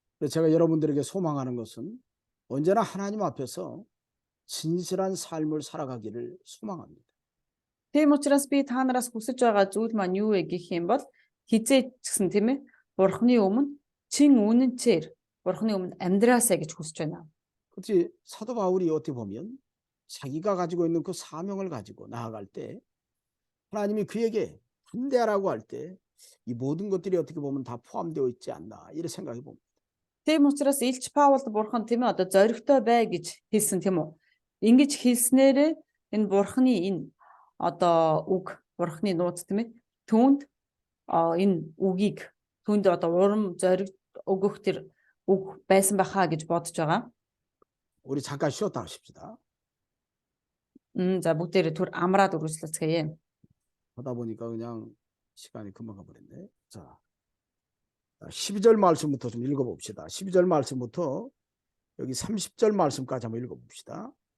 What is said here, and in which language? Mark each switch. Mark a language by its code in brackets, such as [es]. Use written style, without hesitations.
[ko] 제가 여러분들에게 소망하는 것은 언제나 하나님 앞에서 진실한 삶을 살아가기를 소망합니다. [mn] Тийм учраас би та нараас хүсэж байгаа зүйл маань юу вэ гэх юм бол хизээ ч гэсэн тийм ээ Бурхны өмнө чин үнэнчээр Бурхны өмнө амьдраасаа гэж хүсэж байна. [ko] 그렇지 사도 바울이 어떻게 보면 자기가 가지고 있는 그 사명을 가지고 나아갈 때 하나님이 그에게 반대하라고 할 때 이 모든 것들이 어떻게 보면 다 포함되어 있지 않나 이런 생각이 봅니다. [mn] Тийм учраас Илч Паулд Бурхан тийм ээ одоо зоригтой бай гэж хэлсэн тийм үү. Ингэж хэлснээр энэ Бурхны энэ одоо үг Бурхны нууц тийм ээ түүнд энэ үгийг түүнд одоо урам зориг өгөх тэр үг байсан бахаа гэж бодож байгаа. [ko] 우리 잠깐 쉬었다 하십시다. [mn] За бүгдээрээ түр амраад үргэлжлүүлцгээе. [ko] 하다 보니까 그냥 시간이 금방 가버렸네. 자, 12절 말씀부터 좀 읽어봅시다. 12절 말씀부터 여기 30절 말씀까지 한번 읽어봅시다.